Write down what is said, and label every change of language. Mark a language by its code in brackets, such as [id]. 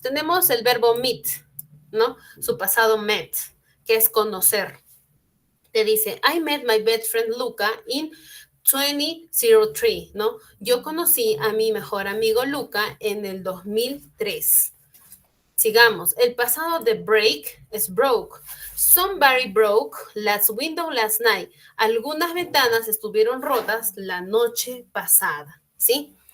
[es] Tenemos el verbo meet, ¿no? Su pasado met, que es conocer. Te dice, [en] I met my best friend Luca in 2003, ¿no? [es] Yo conocí a mi mejor amigo Luca en el 2003. Sigamos. El pasado de break es broke. [en] Somebody broke last window last night. [es] Algunas ventanas estuvieron rotas la noche pasada, ¿sí?